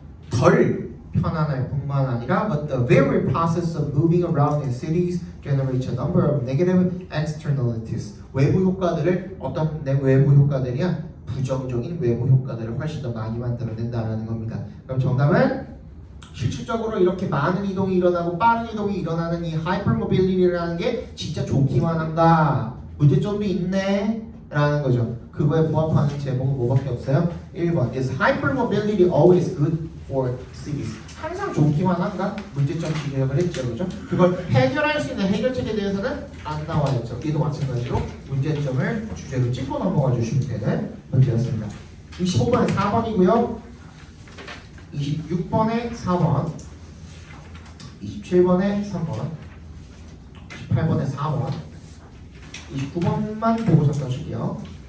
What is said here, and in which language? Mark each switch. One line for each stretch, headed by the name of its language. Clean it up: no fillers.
Korean: 덜 편안할 뿐만 아니라
English: but the very process of moving around in cities generates a number of negative externalities.
Korean: 외부 효과들을 어떤 외부 효과들이야? 부정적인 외부 효과들을 훨씬 더 많이 만들어낸다라는 겁니다. 그럼 정답은 실질적으로 이렇게 많은 이동이 일어나고 빠른 이동이 일어나는 이 하이퍼모빌리티라는 게 진짜 좋기만 한가? 문제점도 있네 라는 거죠. 그거에 부합하는 제목은 뭐밖에 없어요?
English: 1번 Is hypermobility always good for cities?
Korean: 항상 좋기만 한가? 문제점 지적을 했죠. 그죠? 그걸 해결할 수 있는 해결책에 대해서는 안 나와 있죠. 얘도 마찬가지로 문제점을 주제로 짚고 넘어가 주시면 되는 문제였습니다. 25번에 4번이고요. 26번에 4번, 27번에 3번, 28번에 4번, 29번만 보고 잠깐 쉴게요.